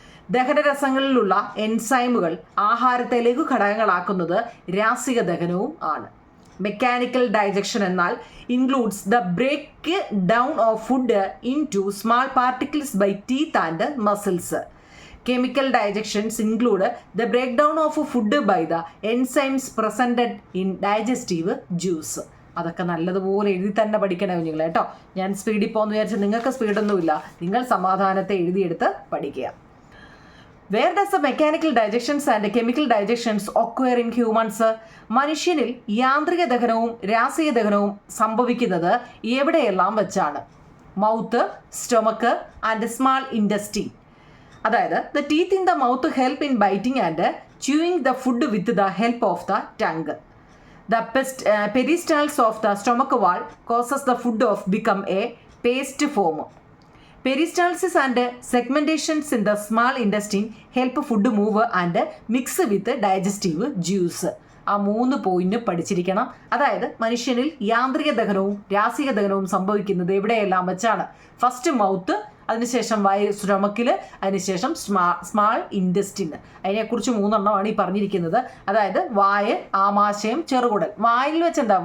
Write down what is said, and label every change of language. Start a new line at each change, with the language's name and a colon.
Malayalam: ദഹനരസങ്ങളിലുള്ള എൻസൈമുകൾ ആഹാരത്തെ ലഘുഘടകങ്ങളാക്കുന്നത് രാസിക ദഹനവും ആണ്.
English: mechanical digestion
Malayalam: എന്നാൽ
English: Includes the breakdown of food into small particles by teeth and muscles. Chemical digestions include the breakdown of food by the enzymes presented in digestive juice.
Malayalam: അതൊക്കെ നല്ലതുപോലെ എഴുതി തന്നെ പഠിക്കണം നിങ്ങൾ കേട്ടോ. ഞാൻ സ്പീഡിൽ പോകുമെന്ന് വിചാരിച്ച് നിങ്ങൾക്ക് സ്പീഡൊന്നുമില്ല, നിങ്ങൾ സമാധാനത്തെ എഴുതിയെടുത്ത് പഠിക്കുക.
English: Where does the mechanical digestions and chemical digestions occur in humans?
Malayalam: മനുഷ്യനിൽ യാന്ത്രിക ദഹനവും രാസീയ ദഹനവും സംഭവിക്കുന്നത് എവിടെയെല്ലാം വെച്ചാണ്?
English: Mouth, stomach and small intestine.
Malayalam: അതായത്
English: The teeth in the mouth help in biting and chewing the food with the help of the tongue. The peristalsis of the stomach wall causes the food of become a paste form. Peristalsis and segmentations in the small intestine help food move and mix with digestive juice.
Malayalam: ആ 3 point പഠിച്ചിരിക്കണം. അതായത് മനുഷ്യനിൽ യാന്ത്രിക ദഹനവും രാസിക ദഹനവും സംഭവിക്കുന്നത് എവിടെയെല്ലാം വെച്ചാണ്? First mouth, അതിനുശേഷം സ്റ്റൊമക്കിൽ, അതിനുശേഷം സ്മാൾ ഇൻറ്റസ്റ്റിന്. അതിനെക്കുറിച്ച് 3 എണ്ണമാണ് ഈ പറഞ്ഞിരിക്കുന്നത്. അതായത് വായ്, ആമാശയം, ചെറുകുടൽ. വായിൽ വെച്ച് എന്താ?